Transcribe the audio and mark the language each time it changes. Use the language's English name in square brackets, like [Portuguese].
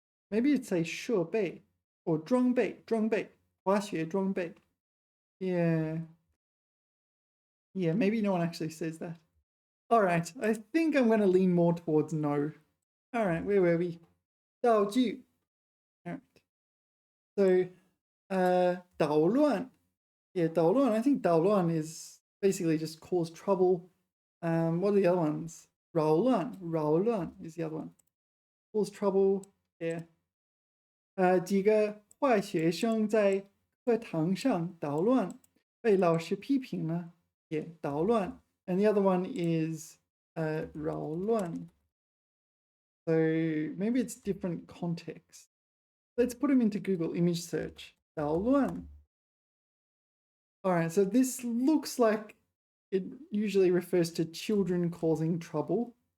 [English] Maybe it's a 设备 or 装备, 装备, [Chinese] 滑雪装备. [English] Yeah. Yeah, maybe no one actually says that. All right, I think I'm going to lean more towards no. All right, where were we? 道具.All right. So, 捣乱.Yeah, 捣乱. I think 捣乱 is basically just cause trouble. What are the other ones? 扰乱. 扰乱 is the other one. Cause trouble. Yeah. [Chinese] 几个坏学生在课堂上捣乱，被老师批评了。 [English] Yeah, 捣乱. And the other one is 扰乱. So maybe it's different context. Let's put them into Google image search. [Chinese] 捣乱. [English] All right, so this looks like it usually refers to children causing trouble.